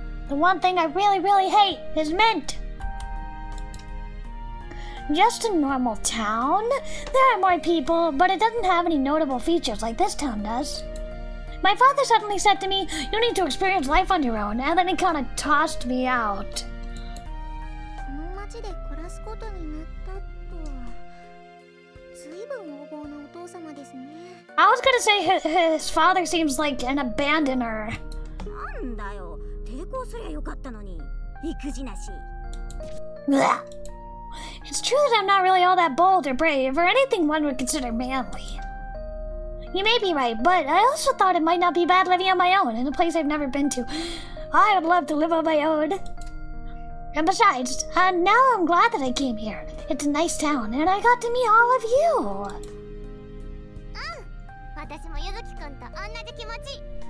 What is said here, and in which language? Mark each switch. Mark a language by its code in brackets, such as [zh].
[en] The one thing I really, really hate is mint. Just a normal town? There are more people, but it doesn't have any notable features like this town does. My father suddenly said to me, "You need to experience life on your own," and then he kind of tossed me out. [ja] この町で暮らすことになったと。ずいぶん横暴なお父様ですね。 [en] I was gonna say his father seems like an abandoner. [ja] なんだよ、抵抗すりゃよかったのに。育児なし。 Ugh. [en] It's true that I'm not really all that bold or brave or anything one would consider manly. You may be right, but I also thought it might not be bad living on my own in a place I've never been to. I would love to live on my own. And besides, now I'm glad that I came here. It's a nice town, and I got to meet all of you. [ja] 私もゆずきくんと同じ気持ち。